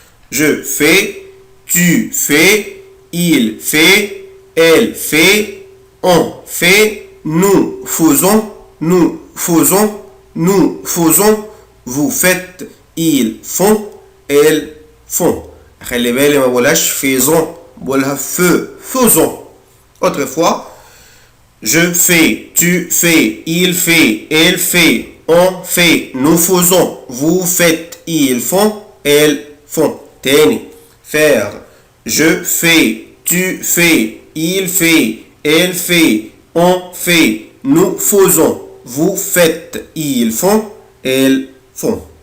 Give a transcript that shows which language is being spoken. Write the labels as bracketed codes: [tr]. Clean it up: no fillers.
[fr] Je fais, tu fais, il fait, elle fait, on fait, nous faisons, vous faites, ils font, elles font. [ar] خلي بالي ما بقولهاش faisons بقولها faisons. [fr] Autrefois, je fais, tu fais, il fait, elle fait, on fait, nous faisons, vous faites, ils font, elles font. [ar] تاني. faire. [fr] Je fais, tu fais, il fait, elle fait, on fait, nous faisons, vous faites, ils font, elles font.